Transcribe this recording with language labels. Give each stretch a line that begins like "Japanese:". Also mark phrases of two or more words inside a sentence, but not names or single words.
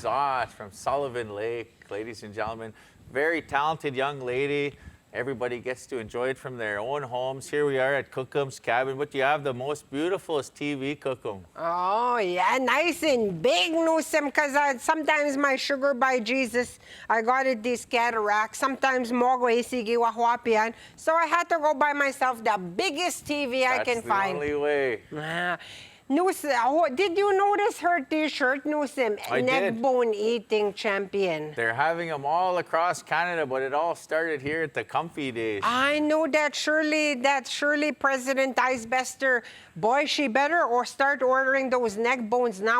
English: much from Sullivan Lake, ladies and gentlemen. Very talented young lady. Everybody gets to enjoy it from their own homes. Here we are at CUMFI'S cabin, but you have the most beautifulest TV, CUM. Oh, yeah, nice and big, Newsom, because sometimes my sugar by Jesus, I got it this cataract.
Cree: Sometimes mogo isigi wahwapian.
English: So I had to go buy myself the biggest TV I can find. That's the only way. Newsom, did you notice her t-shirt, Newsom? I did. Neck bone eating champion. They're having them all across Canada, but it all started here at the CUMFI Days. I know that Shirley President Icebester, boy, she better or start ordering those neck bones now.